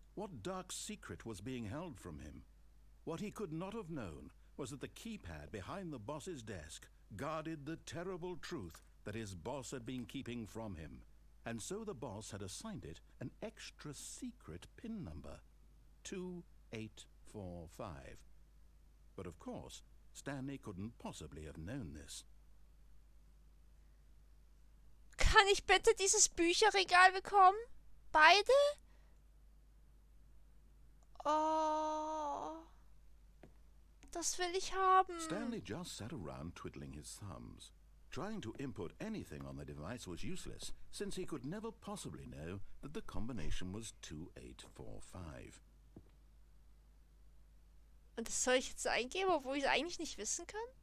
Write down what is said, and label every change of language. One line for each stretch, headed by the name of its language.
English: What dark secret was being held from him? What he could not have known was that the keypad behind the boss's desk guarded the terrible truth that his boss had been keeping from him. And so the boss had assigned it an extra secret PIN number. 2845. But of course, Stanley couldn't possibly have known this.
German: Kann ich bitte dieses Bücherregal bekommen? Beide? Oh. Das will ich haben.
English: Stanley just sat around twiddling his thumbs. Trying to input anything on the device was useless, since he could never possibly know that the combination was 2845.
German: Und das soll ich jetzt eingeben, obwohl ich es eigentlich nicht wissen kann?